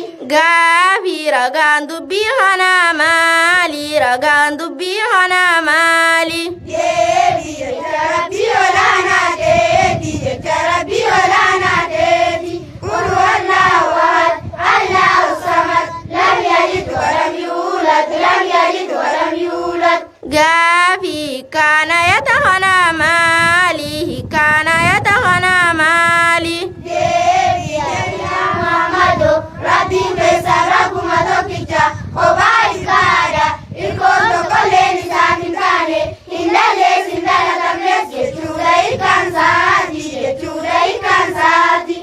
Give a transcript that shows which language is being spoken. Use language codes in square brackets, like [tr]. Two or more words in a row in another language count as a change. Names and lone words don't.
[om] Gaafii ragaan dubbii kanaa maali ragaan dubbii kanaa maali. Deebii jecha rabbii olaanaa deebii jecha rabbii olaanaa deebii [ar] قل هو الله أحد الله الصمد لم يلد ولم يولد لم يلد ولم يولد. [om] Gaafii kana yata kanaa maali kana yata kanaa maali. Deebii yaa Muhammadu rabbiin keessa rabbuma tokkicha kophaa isaadha ilkoon tokkolleen isaaf hin taane hin dhallees hin dhalatamnes jechuudha ilkaan saati jechuudha ilkaan saati.